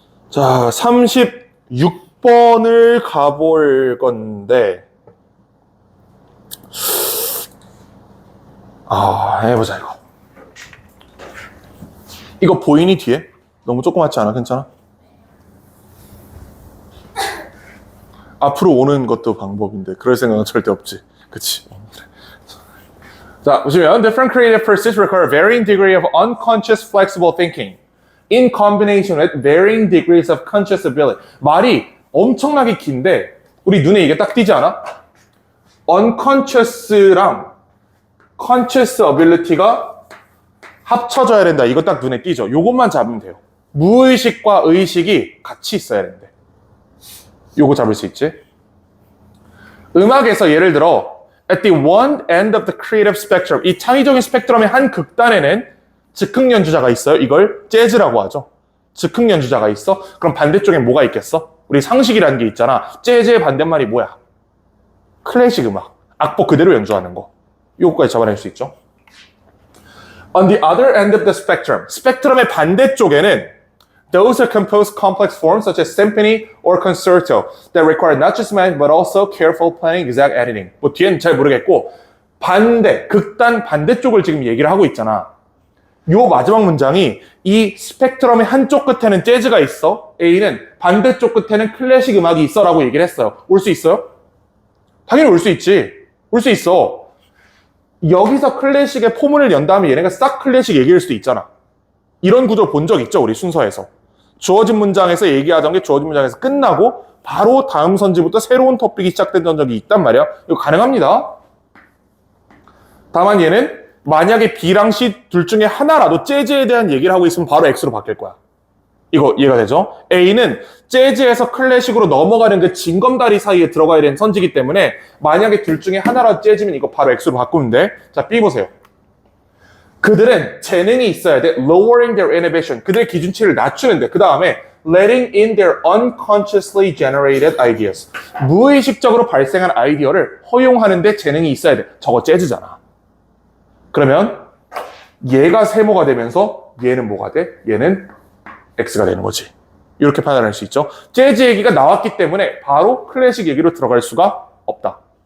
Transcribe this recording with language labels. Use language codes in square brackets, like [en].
[ko] 자, 36번을 가볼 건데, 해보자, 이거. 이거 보이니, 뒤에? 너무 조그맣지 않아? 괜찮아? 앞으로 오는 것도 방법인데 그럴 생각은 절대 없지. 그치? 자, 보시면 [en] different creative pursuits require varying degree of unconscious flexible thinking in combination with varying degrees of conscious ability. [ko] 말이 엄청나게 긴데 우리 눈에 이게 딱 띄지 않아? unconscious랑 conscious ability가 합쳐져야 된다. 이거 딱 눈에 띄죠? 요것만 잡으면 돼요. 무의식과 의식이 같이 있어야 되는데 요거 잡을 수 있지? 음악에서 예를 들어 [en] at the one end of the creative spectrum, [ko] 이 창의적인 스펙트럼의 한 극단에는 즉흥 연주자가 있어요. 이걸 재즈라고 하죠. 즉흥 연주자가 있어? 그럼 반대쪽엔 뭐가 있겠어? 우리 상식이라는 게 있잖아. 재즈의 반대말이 뭐야? 클래식 음악. 악보 그대로 연주하는 거. 요거까지 잡아낼 수 있죠. [en] On the other end of the spectrum, [ko] 스펙트럼의 반대쪽에는 [en] those are composed complex forms such as symphony or concerto that require not just mind but also careful planning, exact editing. [ko] 뭐 뒤엔 잘 모르겠고 극단 반대쪽을 지금 얘기를 하고 있잖아. 요 마지막 문장이 이 스펙트럼의 한쪽 끝에는 재즈가 있어. A는 반대쪽 끝에는 클래식 음악이 있어 라고 얘기를 했어요. 올 수 있어요? 당연히 올 수 있지. 올 수 있어. 여기서 클래식의 포문을 연 다음에 얘네가 싹 클래식 얘기일 수도 있잖아. 이런 구조 본 적 있죠? 우리 순서에서. 주어진 문장에서 얘기하던 게 주어진 문장에서 끝나고 바로 다음 선지부터 새로운 토픽이 시작됐던 적이 있단 말이야. 이거 가능합니다. 다만 얘는 만약에 B랑 C 둘 중에 하나라도 재즈에 대한 얘기를 하고 있으면 바로 X로 바뀔 거야. 이거 이해가 되죠? A는 재즈에서 클래식으로 넘어가는 그 징검다리 사이에 들어가야 되는 선지기 때문에 만약에 둘 중에 하나라도 재즈면 이거 바로 X로 바꾸면 돼. 자, B 보세요. 그들은 재능이 있어야 돼. [en] Lowering their inhibition. [ko] 그들의 기준치를 낮추는데 그 다음에 [en] letting in their unconsciously generated ideas. [ko] 무의식적으로 발생한 아이디어를 허용하는데 재능이 있어야 돼. 저거 재즈잖아. 그러면 얘가 세모가 되면서 얘는 뭐가 돼? 얘는 X가 되는 거지. 이렇게 판단할 수 있죠. 재즈 얘기가 나왔기 때문에 바로 클래식 얘기로 들어갈 수가 없다.